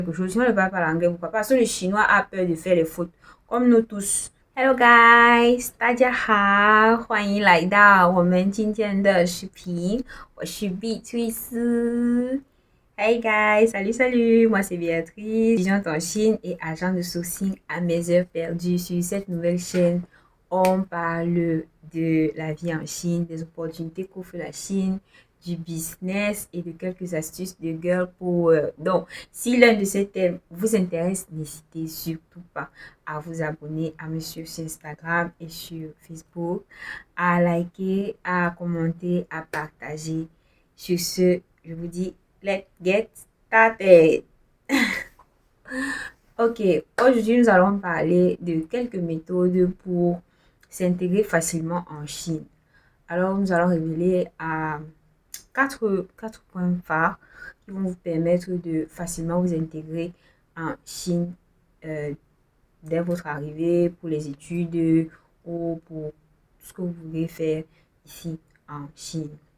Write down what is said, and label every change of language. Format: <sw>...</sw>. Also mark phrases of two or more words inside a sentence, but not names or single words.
<fr>quelque chose. Si on ne parle pas l'anglais, pourquoi? Parce que le chinois a peur de faire les fautes, comme nous tous.</fr> <en>Hello guys，</en> <zh>大家好，欢迎来到我们今天的视频。我是碧翠丝。</zh> <en>Hey guys,</en> <fr>salut salut, moi c'est Béatrice, étudiante en Chine et agent de sourcing à mes heures perdues. Sur cette nouvelle chaîne, on parle de la vie en Chine, des opportunités qu'offre la Chine, du business et de quelques astuces de</fr> <en>girl power.</en> <fr>Donc, si l'un de ces thèmes vous intéresse, n'hésitez surtout pas à vous abonner, à me suivre sur Instagram et sur Facebook, à liker, à commenter, à partager. Sur ce, je vous dis,</fr> <en>let's get started.</en> <fr>Ok, aujourd'hui nous allons parler de quelques méthodes pour s'intégrer facilement en Chine. Alors, nous allons révéler à quatre points phares qui vont vous permettre de facilement vous intégrer en Chine euh, dès votre arrivée, pour les études ou pour ce que vous voulez faire ici en Chine.</fr>